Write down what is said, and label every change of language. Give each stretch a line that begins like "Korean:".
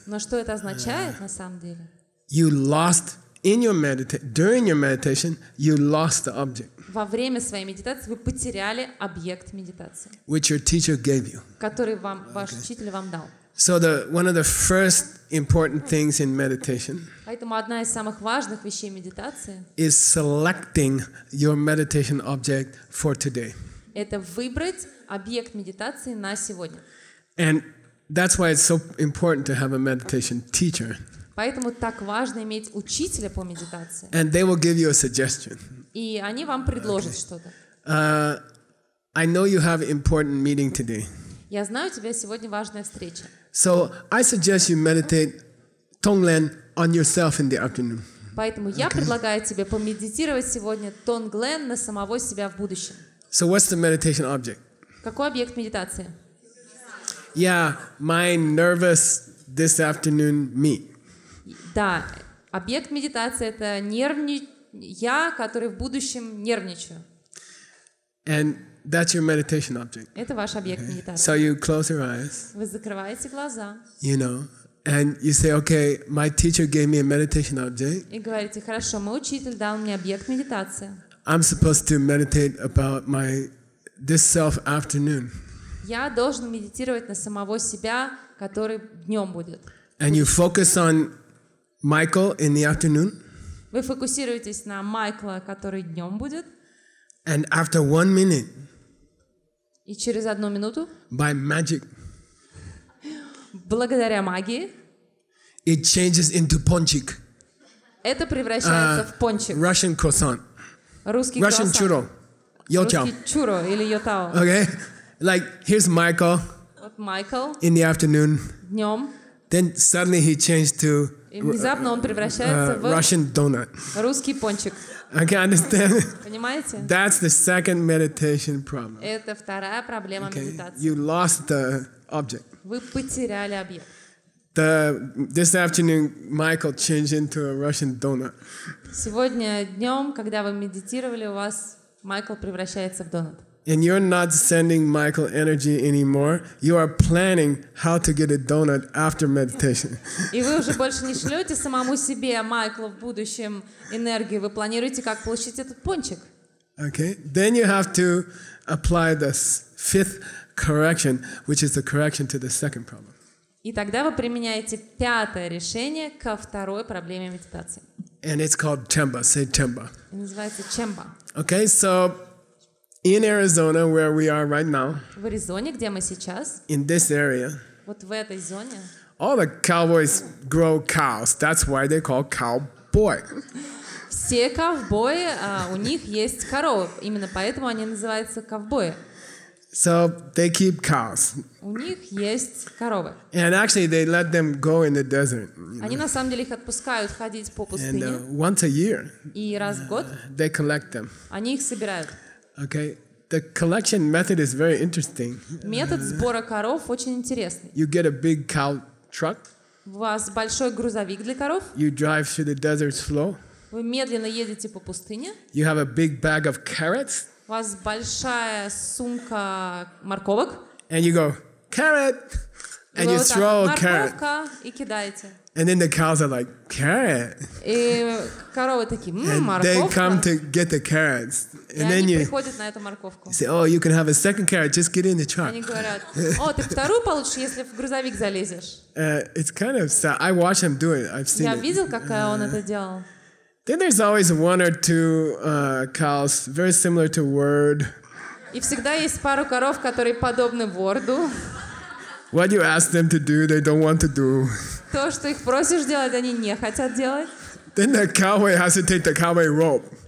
Russian: Но что это означает на самом деле?
English: you lost in your during your meditation, you lost the object
Russian: Во время своей медитации вы потеряли объект медитации,
English: which your teacher gave you.
Russian: который ваш учитель вам дал.
English: So one of the first important things in meditation
Russian: Поэтому одна из самых важных вещей медитации
English: is selecting your meditation object for today.
Russian: – это выбрать объект медитации на сегодня.
English: And that's why it's so important to have a meditation teacher.
Russian: Поэтому так важно иметь учителя по медитации.
English: And they will give you a suggestion.
Russian: И они вам предложат что-то.
English: I know you have an important meeting today.
Russian: Я знаю, у тебя сегодня важная встреча.
English: So I suggest you meditate Tonglen on yourself in the afternoon.
Russian: Поэтому я предлагаю тебе помедитировать сегодня Тонглен на самого себя в будущем.
English: So what's the meditation object?
Russian: Какой объект медитации?
English: Yeah, my nervous this afternoon me.
Russian: Да, объект медитации – это я, который в будущем нервничаю.
English: And that's your meditation object.
Russian: Это ваш объект медитации.
English: So you close your eyes,
Russian: Вы закрываете глаза
English: you know, and you say, okay, my teacher gave me a meditation object.
Russian: и говорите, хорошо, мой учитель дал мне объект медитации.
English: I'm supposed to meditate about this self afternoon.
Russian: Я должен медитировать на самого себя, который днем будет.
English: And you focus on Michael in the afternoon.
Russian: Вы фокусируетесь на Майкла, который днем будет,
English: And after 1 minute,
Russian: и через 1 минуту,
English: by magic,
Russian: благодаря магии,
English: it changes into ponchik,
Russian: это превращается в пончик.
English: Russian croissant,
Russian: Русский
English: Russian
Russian: круассан.
English: churro, yochao.
Russian: Русский чуро или йотао.
English: Okay, like here's Michael
Russian: Вот Майкл
English: in the afternoon.
Russian: днем,
English: Then suddenly he changed to
Russian: и внезапно он превращается в
English: Russian donut.
Russian: русский пончик.
English: Okay, understand?
Russian: Понимаете?
English: That's the second meditation problem.
Russian: Это вторая проблема
English: Okay,
Russian: медитации.
English: you lost the object.
Russian: Вы потеряли объект.
English: This afternoon, Michael changed into a Russian donut.
Russian: Сегодня днем, когда вы медитировали, у вас Майкл превращается в донат.
English: And you're not sending Michael energy anymore. You are planning how to get a donut after meditation.
Russian: И вы уже больше не шлете самому себе, Майклу, в будущем энергию. Вы планируете, как получить этот пончик.
English: Okay? Then you have to apply the fifth correction, which is the correction to the second problem.
Russian: И тогда вы применяете пятое решение ко второй проблеме медитации.
English: And it's called Temba. Say Temba.
Russian: И называется чемба.
English: Okay, so in Arizona, where we are right now,
Russian: В Аризоне, где мы сейчас,
English: in this area,
Russian: вот в этой зоне,
English: all the cowboys grow cows. That's why they call cowboy.
Russian: все ковбои, у них есть коровы. Именно поэтому они называются ковбои.
English: So they keep cows.
Russian: У них есть коровы.
English: And actually, they let them go in the desert.
Russian: Они на самом деле их отпускают ходить по
English: And
Russian: пустыне.
English: once a year,
Russian: И раз в год
English: they collect them.
Russian: они их собирают.
English: Okay, the collection method is very interesting.
Russian: Метод сбора коров очень интересный.
English: You get a big cow truck.
Russian: У вас большой грузовик для коров.
English: You drive through the desert slow.
Russian: Вы медленно едете по пустыне.
English: You have a big bag of carrots.
Russian: У вас большая сумка морковок.
English: And you go, carrot, And you throw a carrot.
Russian: Морковка, и кидаете.
English: And then the cows are like, carrot.
Russian: И коровы такие,
English: And they come
Russian: морковка.
English: to get the carrots.
Russian: И
English: And then
Russian: они
English: you
Russian: приходят на эту морковку.
English: say, oh, you can have a second carrot, just get in the truck.
Russian: Они говорят, о, ты вторую получишь, если в грузовик залезешь.
English: It's kind of sad. I watch him do it. I've seen
Russian: Я
English: it.
Russian: видел, как он это делал.
English: Then there's always one or two cows, very similar to word.
Russian: И всегда есть пару коров, которые подобны ворду.
English: What you ask them to do, they don't want to do.
Russian: То, что их просишь делать, они не хотят делать.
English: Then the cowboy has to take the cowboy rope.